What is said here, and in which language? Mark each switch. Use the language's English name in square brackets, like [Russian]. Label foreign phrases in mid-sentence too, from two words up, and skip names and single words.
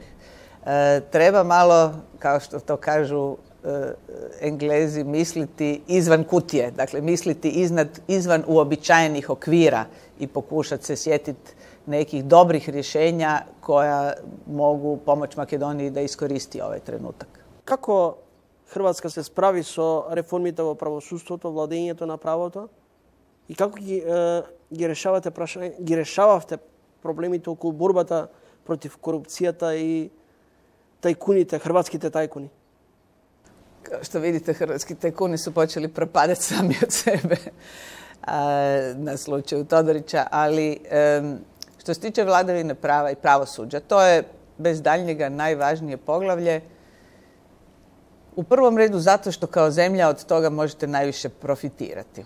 [Croatian] Treba malo, kao što to kažu Englezi, misliti izvan kutije. Dakle, misliti izvan uobičajenih okvira i pokušati se sjetiti nekih dobrih rješenja koja mogu pomoći Makedoniji da iskoristi ovaj trenutak. [Macedonian] Како Хрватска се справи со реформите во правосудството, владењето на правото и како ги решававте проблемите околу борбата против корупцијата и тајкуните, хрватските тајкуни? [Croatian] Kao što vidite, hrvatski tajkuni su počeli propadati sami od sebe na slučaju Todorića, ali što se tiče vladavine prava i pravosuđa, to je bez daljnjega najvažnije poglavlje. U prvom redu zato što kao zemlja od toga možete najviše profitirati.